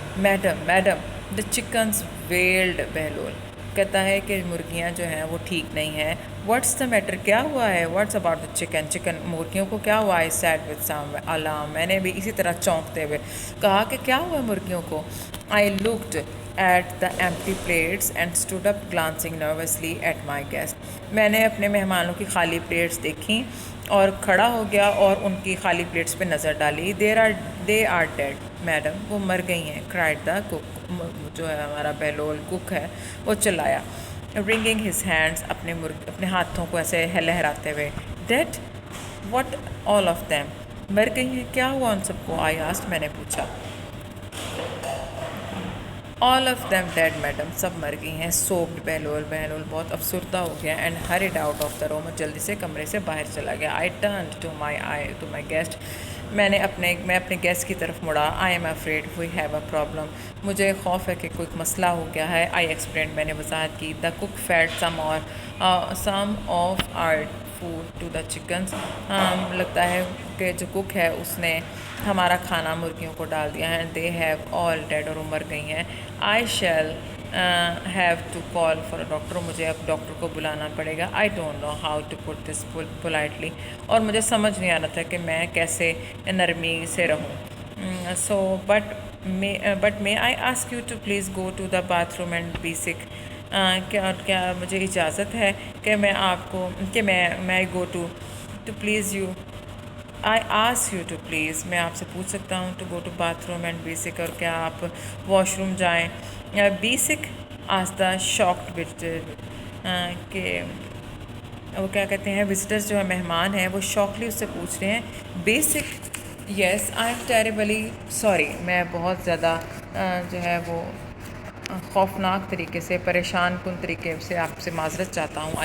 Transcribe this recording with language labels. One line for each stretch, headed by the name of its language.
English: madam the chickens weld,
Urdu: Bahlul کہتا ہے کہ مرغیاں جو ہیں وہ ٹھیک نہیں ہیں.
English: what's the matter,
Urdu: کیا ہوا ہے؟
English: what's about the chicken,
Urdu: مرغیوں کو کیا ہوا ہے؟
English: said with some alarm,
Urdu: میں نے بھی اسی طرح چونکتے ہوئے کہا کہ کیا ہوا ہے مرغیوں کو.
English: I looked at the empty plates and stood up glancing nervously at my guest.
Urdu: میں نے اپنے مہمانوں کی خالی پلیٹس دیکھیں اور کھڑا ہو گیا اور ان کی خالی پلیٹس پہ نظر ڈالی.
English: they are dead
Urdu: میڈم, وہ مر گئی ہیں.
English: cried the cook,
Urdu: جو ہے ہمارا بہلول کک ہے وہ چلایا,
English: wringing his hands,
Urdu: اپنے ہاتھوں کو ایسے لہراتے ہوئے.
English: dead what, all of them,
Urdu: مر گئی ہیں, کیا ہوا ان سب کو؟
English: I asked,
Urdu: میں نے پوچھا.
English: all of them dead
Urdu: madam, سب مر گئی ہیں.
English: sobbed
Urdu: بہلول بہت افسردہ ہو گیا.
English: and hurried out of the room,
Urdu: جلدی سے کمرے سے باہر چلا گیا.
English: I turned to my guest,
Urdu: میں اپنے گیسٹ کی طرف مڑا.
English: I am afraid we have a problem,
Urdu: مجھے خوف ہے کہ کوئی مسئلہ ہو گیا ہے.
English: I explained,
Urdu: میں نے وضاحت کی.
English: the cook fed some of our food to the chickens,
Urdu: لگتا ہے کہ جو کک ہے اس نے ہمارا کھانا مرغیوں کو ڈال دیا ہے.
English: they have all dead,
Urdu: اور وہ مر گئی ہیں.
English: I shall have to call for a doctor,
Urdu: مجھے اب ڈاکٹر کو بلانا پڑے گا.
English: I don't know how to put this politely,
Urdu: اور مجھے سمجھ نہیں آ رہا تھا کہ میں کیسے نرمی سے رہوں.
English: but may I ask you to please go to the bathroom and be sick,
Urdu: کیا مجھے اجازت ہے کہ میں آپ کو میں
English: go to please you, I ask you to please,
Urdu: میں آپ سے پوچھ سکتا ہوں
English: to go to bathroom and be sick,
Urdu: اور کیا آپ واش روم جائیں.
English: be sick asked the shocked visitor,
Urdu: کہ وہ کیا کہتے ہیں وزٹرز جو ہے مہمان ہیں وہ شوکلی اس سے پوچھ رہے ہیں basic.
English: yes I am terribly sorry,
Urdu: میں بہت زیادہ جو ہے وہ خوفناک طریقے سے, پریشان کن طریقے سے آپ سے معذرت چاہتا ہوں.